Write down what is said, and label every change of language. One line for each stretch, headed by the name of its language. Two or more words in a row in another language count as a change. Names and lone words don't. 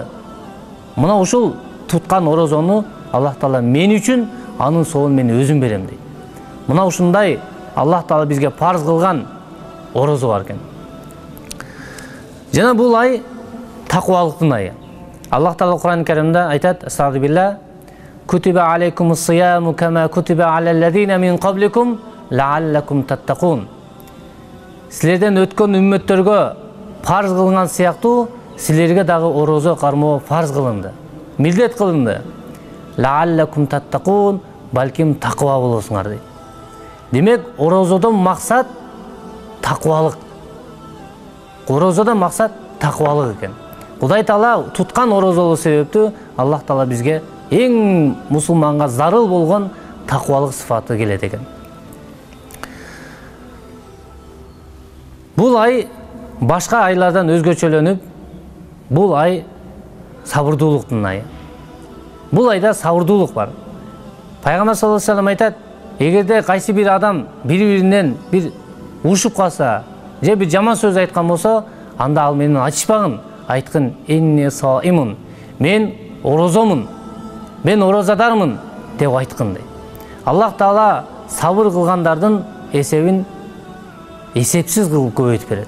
Kyrgyz: Мына ушул туткан орозону Аллах Таала мен үчүн анын соолун мен өзүм берем дейт. Мына ушундай Аллах Таала бизге парз кылган орозо бар экен. Жана бул ай такыбалыктын айы. Аллах Таала Кур'ан-ы Каримде айтат:
Arabic: "أستغفر الله، كتب عليكم الصيام كما كتب على الذين من قبلكم لعلكم تتقون."
Kyrgyz: Силерден өткөн үммөттөргө парз кылынган сыяктуу силерге дагы орозо кармоо парз кылынды. Милдет кылынды.
Arabic: لعلكم تتقون,
Kyrgyz: балким такыба болосуңар дейт. Демек, орозодон максат такыбалык. Орозодон максат такыбалык экен. Кудай Таала туткан орозолу себептүү Аллах Таала бизге эң мусулманга зарыл болгон такыбалык сыфаты келет экен. Бул ай башка айлардан өзгөчөлөнүп, бул ай сабырдуулуктун айы. Бул айда сабырдуулук бар. Пайгамбар
Arabic: صلى الله عليه وسلم
Kyrgyz: айтат: эгерде кайсы бир адам бири-биринен бир урушуп калса, же бир жаман сөз айткан болсо, анда ал менен ачышпагын, айткын:
Arabic: "إني صائم",
Kyrgyz: мен орозомун, мен орозадармын деп айткын дейт. Аллах Таала сабыр кылгандардын эсебин эсепсиз кылып көбөйтүп берет.